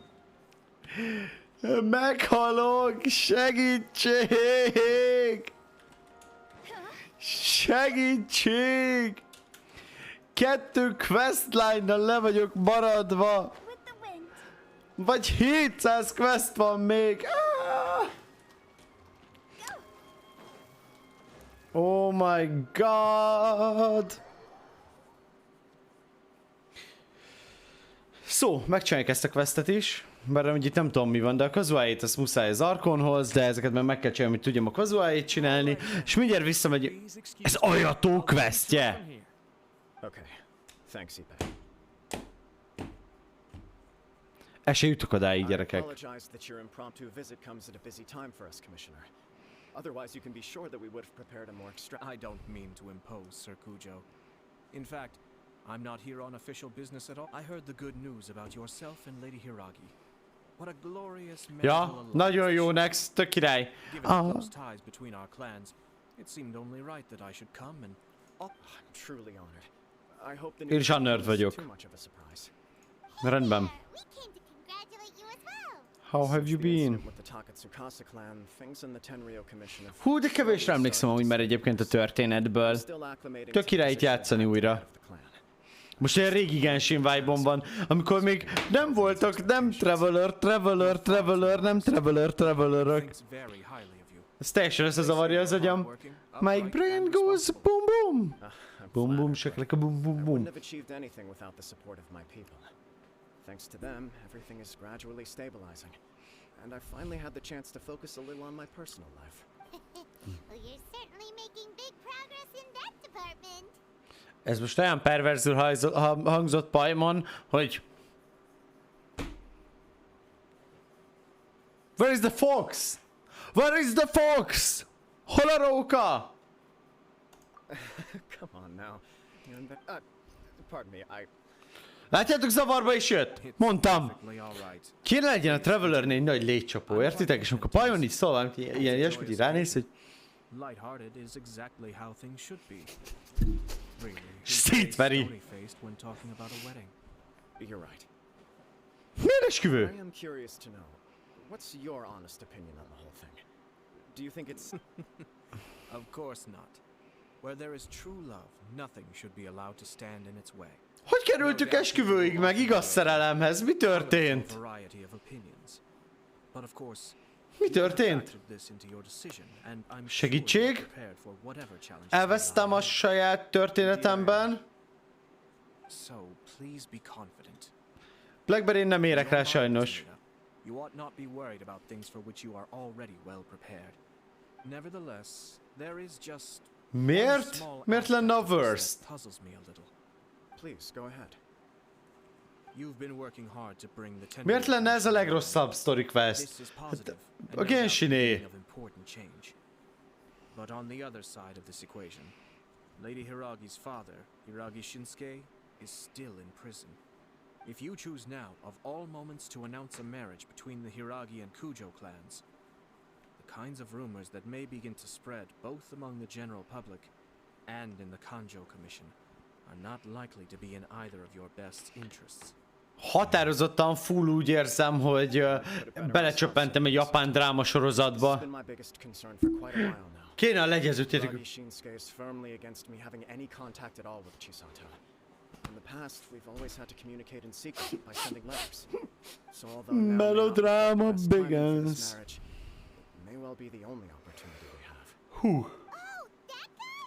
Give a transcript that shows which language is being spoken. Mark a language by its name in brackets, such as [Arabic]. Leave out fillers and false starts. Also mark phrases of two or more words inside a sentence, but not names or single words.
[Hungarian] Meghalok! Segítség! Segítség! 2 questline-nal le vagyok maradva. Vagy 700 quest van még. [English] Oh my god! [Hungarian] Szó, megcsináljuk ezt a questet is. Bár itt nem tudom mi van, de a kazuáit azt muszáj az Arkonhoz, de ezeket meg kell csinálni, hogy tudjam a kazuáit csinálni. És mindjárt visszamegy. Ez ajató questje! Se jutok odáig, gyerekek. [English] Otherwise, you can be sure that we would have prepared a more I don't mean to impose, Sir Kujo. In fact, I'm not here on official business at all. I heard the good news about yourself and Lady Hiragi. What a glorious [Hungarian] ja, nagyon jó, Next, tök király. [English] Given those ties between our clans, it seemed only right that I should come and... I'm truly honored. I hope the news isn't too much of a surprise. Rendben. How have you been? [Hungarian] Hú, de kevésre emlékszem amúgy már egyébként a történetből. Tök király itt játszani újra. Most ilyen régi Genshin vibe-on van, amikor még nem voltak nem travelerök. Ez teljesen összezavarja az agyam. [English] My brain goes boom boom. Boom boom, shakalaka boom boom boom. Thanks to them, everything is gradually stabilizing. And I finally had the chance to focus a little on my personal life. Well, you're certainly making big progress in that department. [Hungarian] Ez most olyan perverzül hangzott Pajmon, hogy... [English] Where is the fox? Where is the fox? [Hungarian] Hol a róka? [English] Come on now. Pardon me, [Hungarian] Látjátok, zavarba is jött? Mondtam. [English] Perfectly all right. [Hungarian] Kéne legyen a Travelernél egy nagy légycsapó, értitek? És amikor Pajmon így szól valamit, ilyen ilyesmit így ránéz, hogy... [English] Lighthearted is exactly how things should be. Really, [Hungarian] Szét veri. [English] stony-faced when talking about a wedding. you're right. [Hungarian] Miért esküvő? [English] I am curious to know, what's your honest opinion on the whole thing? Do you think it's... Of course not. Where there is true love, nothing should be allowed to stand in its way. [Hungarian] Hogy kerültük esküvőig meg igaz szerelemhez? Mi történt? [English] Variety of opinions. But of course, [Hungarian] Mi történt? Segítség? Elvesztem a saját történetemben. [English] So, please be confident. [Hungarian] Blackberry nem érek rá sajnos. [English] You ought not be worried about things for which you are already well prepared. Nevertheless, there is just [Hungarian] Miért? Miért lenne a worst? [English] puzzles me a little. Please, go ahead. You've been working hard to bring the tender. [Hungarian] Miért lenne ez a legrosszabb story [English] This [Hungarian] quest? [English] is positive. a and no doubt [Hungarian] Genshiné. [English] beginning of important change. But on the other side of this equation, Lady Hiragi's father, Hiragi Shinsuke, is still in prison. If you choose now, of all moments, to announce a marriage between the Hiragi and Kujo clans, the kinds of rumors that may begin to spread both among the general public and in the Kanjo Commission are not likely to be in either of your best interests. [Hungarian] Határozottan full úgy érzem, hogy belecsöppentem egy japán dráma [English] It's [Hungarian] sorozatba. [English] been my biggest concern for quite a while now. [Hungarian] Kéne a legyezőt, [English] Hiragi Shinsuke is firmly against me having any contact at all with Chisato. In the past, we've always had to communicate in secret by sending letters. So although now may not be Melodrama the best timing for begins. this marriage, it may well be the only opportunity we have. Hú. Oh, that guy?